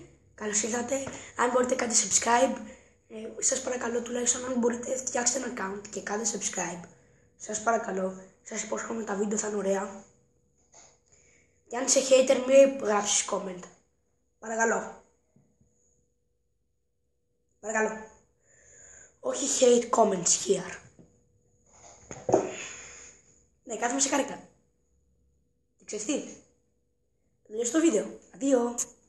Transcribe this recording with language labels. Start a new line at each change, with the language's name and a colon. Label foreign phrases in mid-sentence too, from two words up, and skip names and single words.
Greek: Καλώς ήρθατε. Αν μπορείτε κάντε subscribe. Σας παρακαλώ, τουλάχιστον αν μπορείτε φτιάξτε ένα account και κάντε subscribe. Σας παρακαλώ. Σας υπόσχομαι τα βίντεο θα είναι ωραία. Και αν είσαι hater μην γράψεις comment. Παρακαλώ. Όχι
English: hate comments here.
Greek: Ναι, κάθομαι σε καρέκλα. Και ξέρεις τι. Τελειώσει το βίντεο. Αντίο.